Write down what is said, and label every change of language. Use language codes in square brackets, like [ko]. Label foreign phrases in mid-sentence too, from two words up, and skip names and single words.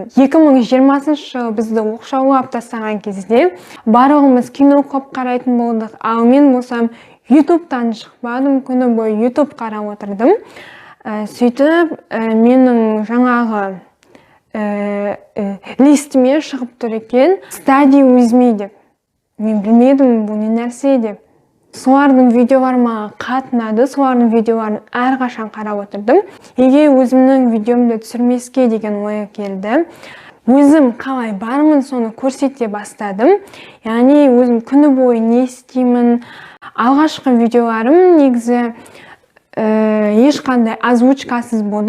[kk] 2020 жылы бізді оқшаулап тастаған кезде барлығымыз кино көп қарайтын болдық. Ал мен болсам ютубтан шықпадым, күні бойы ютуб қарап отырдым. Сөйтіп, менің жаңағы листіме шығып тұр екен, [en] study with me деп. [kk] Мен білмедім бұл не нәрсе деп. Солардың видеоларыма қатынады, солардың видеоларын әрқашан қарап отырдым. Егер өзімнің видеомды түсірмеске деген ой келді. Өзім қалай бармын, соны көрсете бастадым. Яғни өзім күні бойы не істеймін. Алғашқы видеоларым негізі ешқандай озвучкасыз болды.